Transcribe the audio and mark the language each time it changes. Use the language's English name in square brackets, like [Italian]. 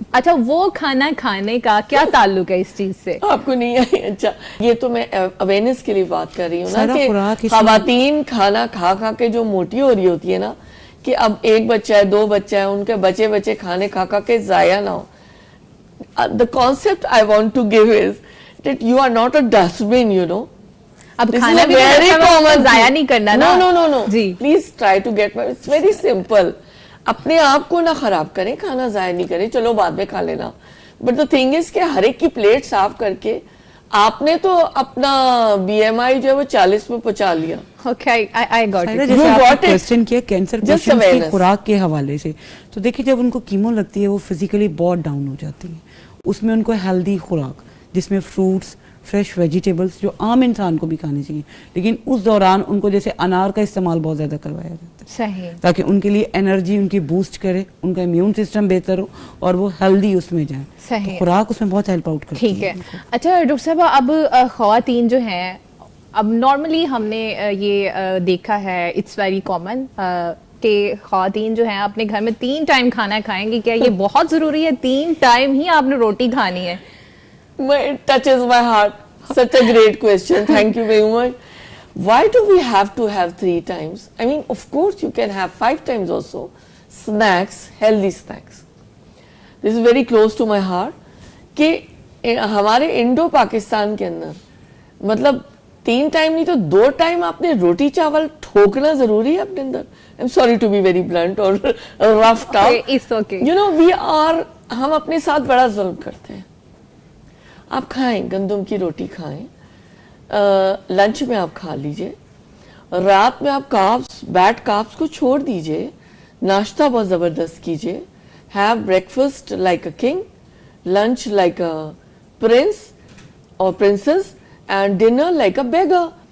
[Urdu] اچھا وہ کھانا کھانے کا کیا تعلق ہے اس چیز سے؟ آپ کو نہیں آئی؟ اچھا یہ تو میں اویئرنیس کے لیے بات کر رہی ہوں نا, کہ خواتین کھانا کھا کھا کے جو موٹی ہو رہی ہوتی ہے نا, کہ اب ایک بچہ ہے, 2 بچہ ہے, ان کے بچے کھانے کھا کھا کے ضائع نہ ہو. [English] The concept I want to give is that you are not a dustbin, you know. [Urdu] اب کھانا بھی ضائع نہیں کرنا نا. [English] No. Please try to get my, it's very simple. [Urdu] اپنے آپ کو نہ خراب کریں, کھانا ضائع نہیں کریں, چلو بعد میں کھا لینا. [English] But the thing is [Urdu] کہ ہر ایک کی پلیٹ صاف کر کے آپ نے تو اپنا BMI جو ہے وہ 40 میں پہنچا لیا. [English] Okay, I got it. [Urdu] جیسے آپ نے کویسچن کیا کینسر پیشنٹس کی خوراک کے حوالے سے, تو دیکھیں جب ان کو کیمو لگتی ہے وہ فزیکلی بہت ڈاؤن ہو جاتی ہیں. اس میں ان کو ہیلدی خوراک جس میں فروٹس, فریش ویجیٹیبلس جو عام انسان کو بھی کھانی چاہیے, لیکن اس دوران ان کو جیسے انار کا استعمال بہت زیادہ کروایا جاتا ہے. صحیح. تاکہ ان کے لیے انرجی ان کی بوسٹ کرے, ان کا امیون سسٹم بہتر ہو اور وہ ہیلدی اس میں جائیں. صحیح. خوراک اس میں بہت ہیلپ آؤٹ کرتی ہے. ٹھیک ہے. اچھا ڈاکٹر صاحب, اب خواتین جو ہیں, اب نارملی ہم نے یہ دیکھا ہے, [English] it's very common [Urdu] کہ خواتین جو ہیں اپنے گھر میں 3 ٹائم کھانا کھائیں گی. کیا یہ بہت ضروری ہے 3 ٹائم ہی آپ نے روٹی کھانی ہے؟ [English] It touches my heart. Such a great question. Thank you very much. Why do we have to have 3 times? I mean, of course you can have 5 times also. Snacks, healthy snacks. This is very close to my heart. [Urdu] کہ ہمارے Indo Pakistan کے اندر مطلب 3 time نہیں تو 2 time آپ نے روٹی چاول ٹھوکنا ضروری ہے اپنے اندر. [English] I'm sorry to be very blunt or roughed up. It's okay. You know, [Urdu] ہم اپنے ساتھ بڑا ظلم کرتے ہیں. آپ کھائیں, گندم کی روٹی کھائیں, لنچ میں آپ کھا لیجئے, رات میں آپ کاربس بیڈ کاربس کو چھوڑ دیجئے, ناشتہ بہت زبردست کیجئے, [English] Have breakfast like a king, lunch like a prince اور princess, and dinner like a beggar.